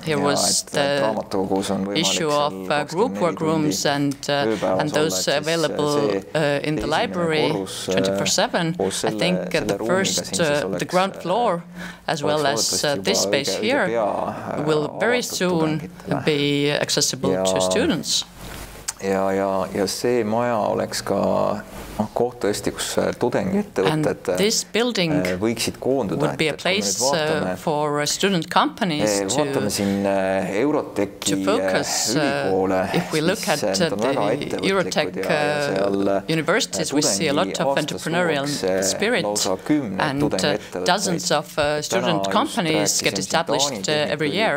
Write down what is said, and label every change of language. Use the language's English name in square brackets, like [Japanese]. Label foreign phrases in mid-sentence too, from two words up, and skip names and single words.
[English] Here was the issue of group work rooms and those available in the library 24/7. I think the ground floor as well as this space here will very soon be accessible to students. [Estonian] Ja see maja oleks ka koht tõesti, kus tudengiettevõtted võiksid koonduda. [English] Would be a place for student companies to focus. If we look at the Eurotech universities, we see a lot of entrepreneurial spirit and doses of student companies get established every year.